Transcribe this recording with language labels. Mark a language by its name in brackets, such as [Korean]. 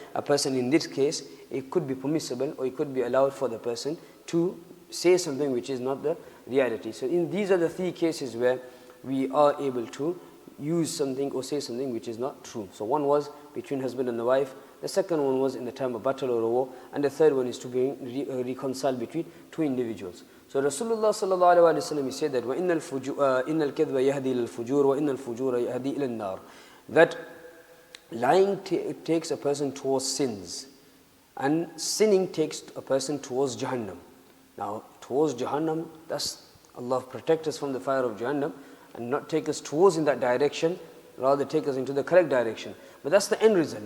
[English] A person in this case, it could be permissible or it could be allowed for the person to say something which is not the reality. So these are the three cases where we are able to use something or say something which is not true. So one was between husband and the wife, the second one was in the time of battle or a war, and the third one is to be reconciled between two individuals. [Arabic] So Rasulullah sallallahu alaihi wasallam, [English] he said that [Arabic] وَإِنَّ الْكَذْبَ يَهْدِي لِلْفُجُورِ وَإِنَّ الْفُجُورَ يَهْدِي إِلَى النَّارِ. [English] That lying takes a person towards sins, and sinning takes a person towards Jahannam. Now, towards Jahannam, that's Allah protect us from the fire of Jahannam and not take us towards in that direction, rather take us into the correct direction. But that's the end result.